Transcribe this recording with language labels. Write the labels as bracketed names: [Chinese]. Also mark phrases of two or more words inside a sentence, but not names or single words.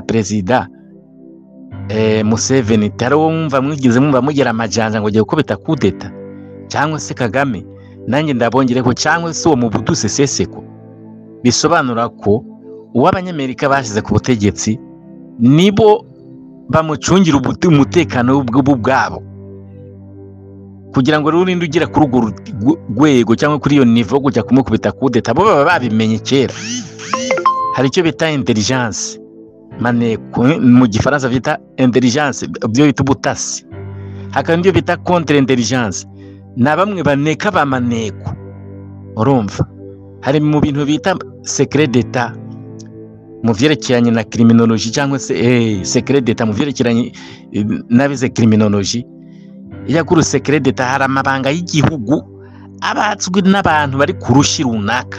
[Kinyarwanda] perezida Museveni, taro mwumva mugira amajanja ngo giye gukubita kudeta cyangwa se Kagame, nanjye ndabongere ko cyangwa se uwo Mobutu Sese Seko, bisobanura ko uw'Abanyamerika bashize ku butegetsi nibo bamucungira umutekano bwabo, kugira ngo rurinde ugira kuri urwo rwego cyangwa kuri iyo niveau kujya kumukubita kudeta. Bo baba babimenye kera. Hari icyo bita intelligence, maneko mu Gifaransa bita intelligence, byo bita ubutasi. Hakaba n'ibyo bita [French] contre intelligence, [Kinyarwanda] na bamwe baneka ba maneko. Urumva, hari mu bintu bita [French] secret d'etat [Kinyarwanda] mu vyerekeranye na criminologie, cyangwa se [French] secret d'etat [Kinyarwanda] mu vyerekeranye nabize criminologie. Iya kuri [French] secret d'etat [Kinyarwanda] hari amabanga y'igihugu abazwi n'abantu bari ku rushi runaka.